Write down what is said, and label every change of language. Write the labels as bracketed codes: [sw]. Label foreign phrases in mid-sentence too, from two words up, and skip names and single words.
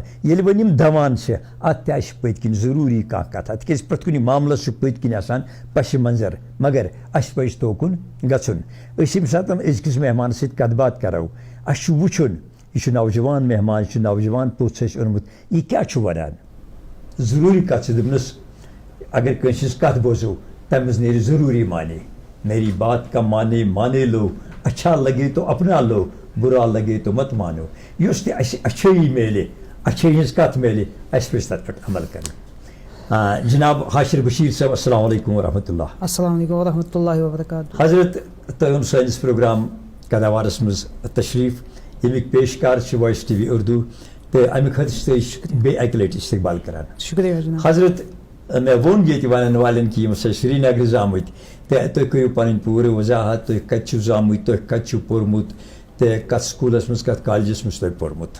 [ks] ییٚلہِ وۄنۍ یِم دَوان چھِ اَتھ تہِ آسہِ پٔتۍ کِنۍ ضروٗری کانٛہہ کَتھاہ تِکیٛازِ پرٛٮ۪تھ کُنہِ معاملَس چھُ پٔتۍ کِنۍ آسان پَشہِ منظر مگر اَسہِ پَزِ توکُن گژھُن. أسۍ ییٚمہِ ساتہٕ أزکِس مہمانَس سۭتۍ کَتھ باتھ کَرو اَسہِ چھُ وٕچھُن یہِ چھُ نوجوان مہمان یہِ چھُ نوجوان پوٚژھ اَسہِ اوٚنمُت یہِ کیٛاہ چھُ وَنان. ضروٗری کَتھ چھِ دوٚپنَس اگر کٲنٛسہِ ہِنٛز کَتھ بوزو تَمہِ منٛز نیرِ ضروٗری مانے. [ur] میری بات کا مانے مانے لو اچھا لگے تو اپنا لو بُرا لگے تو مت مانو. [ks] یُس تہِ اَسہِ اچھٲیی میلہِ اچھٲیی ہِنٛز کَتھ میلہِ اَسہِ پَزِ تَتھ پٮ۪ٹھ عمل کَرُن. [ar] جِناب حاشر بشیٖر صٲب السلام علیکم ورحمۃ اللہ. السلام علیکم ورحمۃ اللہ وبرکاتہ. [ks] حضرت تۄہہِ اوٚن سٲنِس پروگرام قداوارَس منٛز تشریٖف. ییٚمِکۍ پیشکار چھِ وایِس ٹی وی اُردو تہٕ اَمہِ خٲطرٕ چھِ تُہۍ بیٚیہِ اَکہِ لَٹہِ استقبال کَران. شُکریہ جِناب. حضرت مےٚ ووٚن ییٚتہِ وَنَن والٮ۪ن کہِ یِم ہَسا سرینگرٕ زامٕتۍ تہٕ تُہۍ کٔرِو پَنٕنۍ پوٗرٕ وضاحت تُہۍ کَتہِ چھِو زامٕتۍ تُہۍ کَتہِ چھِو پوٚرمُت تہٕ کَتھ سکوٗلَس منٛز کَتھ کالجَس منٛز چھُ تۄہہِ پوٚرمُت.